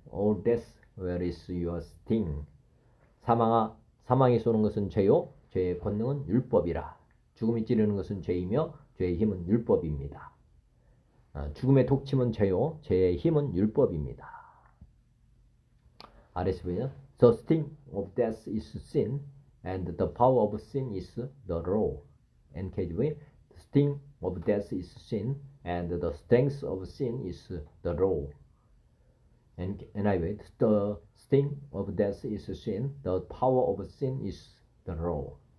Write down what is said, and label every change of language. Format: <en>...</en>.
<en>O death, where is your sting?</en> <ko>사망이 쏘는 것은 죄요, 죄의 권능은 율법이라. 죽음이 찌르는 것은 죄이며 죄의 힘은 율법입니다. 죽음의 독침은 죄요, 죄의 힘은 율법입니다.</ko> <en>RSV는 The sting of death is sin, and the power of sin is the law. NKJV, The sting of death is sin, and the strength of sin is the law. And NIV, the sting of death is sin, the power of sin is the law.</en>